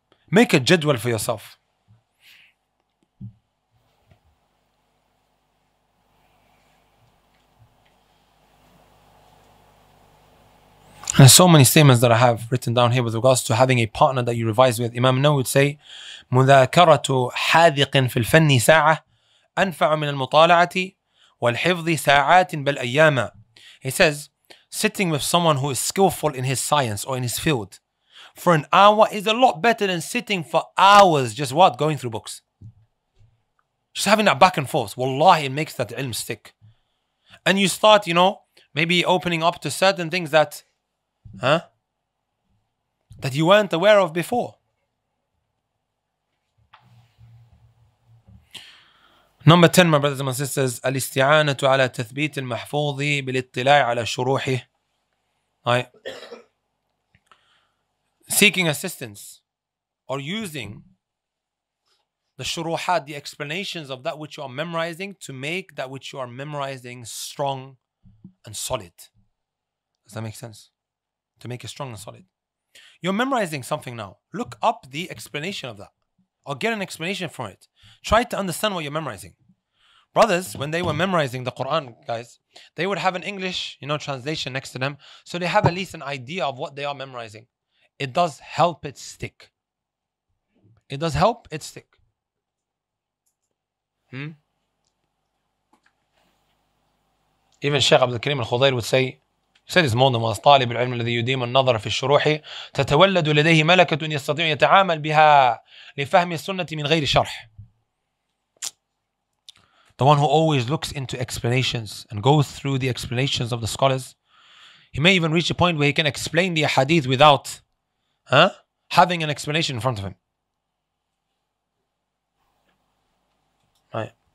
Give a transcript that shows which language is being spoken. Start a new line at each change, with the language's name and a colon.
English: Make a jadwal for yourself. There's so many statements that I have written down here with regards to having a partner that you revise with. Imam Nawawi would say,
Arabic: مذاكرة حاذق في الفن ساعة أنفع من المطالعة والحفظ ساعات بل أياما.
English: He says, sitting with someone who is skillful in his science or in his field for an hour is a lot better than sitting for hours just going through books. Just having that back and forth. Wallahi, it makes that ilm stick. And you start, maybe opening up to certain things that you weren't aware of before. Number 10, my brothers and my sisters,
Arabic: الاستعانة على تثبيت المحفوظ بالاطلاع على شروحه.
English: Right? Seeking assistance or using the shuruhat, the explanations of that which you are memorizing, to make that which you are memorizing strong and solid. Does that make sense? To make it strong and solid. You're memorizing something now. Look up the explanation of that, or get an explanation from it. Try to understand what you're memorizing. Brothers, when they were memorizing the Quran, guys, they would have an English, translation next to them. So they have at least an idea of what they are memorizing. It does help it stick. It does help it stick. Even Shaykh Abdul Karim al-Khudayr would say, he said it's more than once,
Arabic: طالب العلم الذي يديم النظر في الشروح تتولد لديه ملكة يستطيع يتعامل بها لفهم السنة من غير شرح.
English: The one who always looks into explanations and goes through the explanations of the scholars. He may even reach a point where he can explain the hadith without having an explanation in front of him. Right.